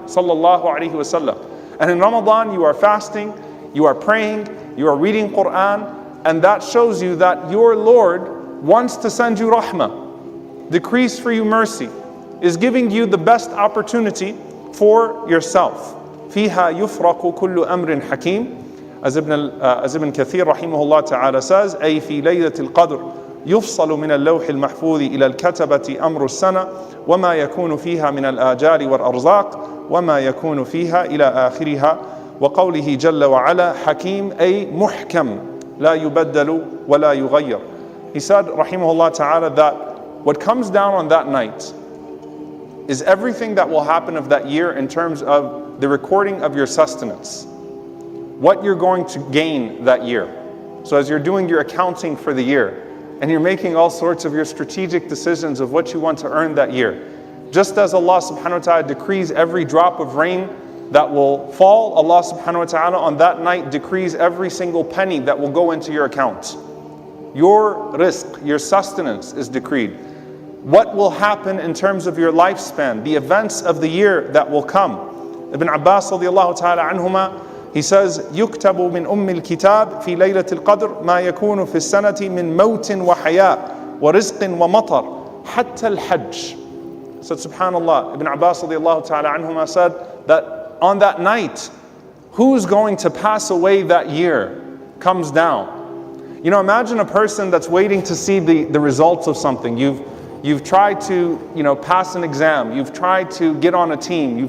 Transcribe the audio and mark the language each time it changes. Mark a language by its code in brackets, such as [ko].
[en] Sallallahu alaihi wasallam. And in Ramadan you are fasting, you are praying, you are reading Qur'an, and that shows you that your Lord wants to send you rahmah, decrees for you mercy, is giving you the best opportunity for yourself. [ar] فيها يفرق كل أمر حكيم, [en] as Ibn Kathir rahimahullah ta'ala says, [ar] أي في ليلة القدر يفصل من اللوح المحفوظ إلى الكتبة أمر السنة وما يكون فيها من الآجال والأرزاق وما يكون فيها إلى آخرها وقوله جل وعلا حكيم أي محكم لا يبدل ولا يغير. [en] He said rahimahullah ta'ala that what comes down on that night is everything that will happen of that year in terms of the recording of your sustenance, what you're going to gain that year. So as you're doing your accounting for the year, and you're making all sorts of your strategic decisions of what you want to earn that year, just as Allah subhanahu wa ta'ala decrees every drop of rain that will fall, Allah subhanahu wa ta'ala on that night decrees every single penny that will go into your account. Your rizq, your sustenance is decreed. What will happen in terms of your lifespan, the events of the year that will come. Ibn Abbas radiallahu ta'ala anhuma, he says, [ar] يُكْتَبُ مِنْ أُمِّ الْكِتَابِ فِي لَيْلَةِ الْقَدْرِ مَا يَكُونُ فِي السَّنَةِ مِنْ مَوْتٍ وَحَيَاءٍ وَرِزْقٍ وَمَطَرٍ حَتَّى الْحَجِّ. [en] So subhanallah, Ibn Abbas radiallahu ta'ala anhuma said that on that night, who's going to pass away that year comes down. You know, imagine a person that's waiting to see the results of something. You've tried to, pass an exam. You've tried to get on a team.